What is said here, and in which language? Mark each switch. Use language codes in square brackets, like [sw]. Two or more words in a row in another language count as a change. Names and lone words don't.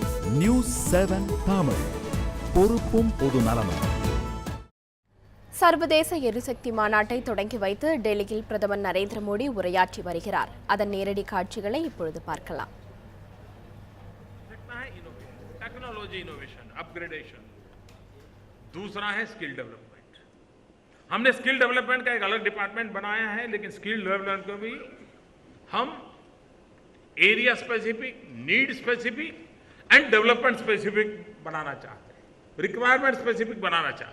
[ta] நியூஸ் 7 தமிழ், பொறுப்பும் பொது நலமும். சர்வதேச எரிசக்தி மாநாட்டை தொடங்கி வைத்து டெல்லியில் பிரதமர் நரேந்திர மோடி உரையாற்றி வருகிறார். அதன் நேரடி காட்சிகளை இப்பொழுது பார்க்கலாம். [en] technology innovation, upgradation. [hi] दूसरा है [en] skill development. [hi] हमने [en] skill development [hi] का एक अलग डिपार्टमेंट बनाया है, लेकिन [en] skill development [hi] को भी हम [en] area specific, need specific and development specific [hi] बनाना चाहते हैं, [en] requirement specific [hi] बनाना चाहते हैं।